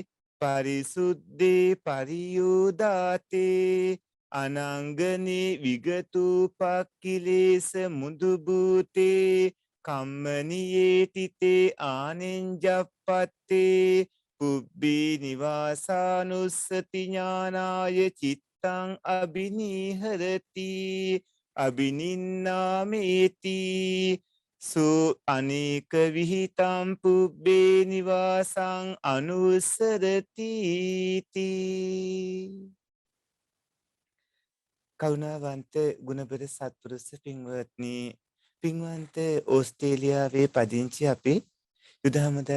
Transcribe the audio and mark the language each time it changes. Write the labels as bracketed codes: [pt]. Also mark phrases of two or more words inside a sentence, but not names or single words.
[pi] පරිසුද්ධේ පරියෝදාතේ අනංගනේ විගතු පක්ඛිලේස මුදු භූතේ කම්මනියේ තිතේ ආනෙන්ජප්පත්තේ පුබ්බී නිවාසානුස්සති ඥානාය චිත්තං අබිනීහරති අබිනින්නාමේති සෝ අනේක විහිතම් පුබ්බේ නිවාසං අනුස්සරති තී. [si] කරුණාවන්ත ගුණබර සත්පුරුෂ පින්වත්නි පින්වන්ත ඕස්ට්‍රේලියාවේ පදිංචි අපි යුද හමුදා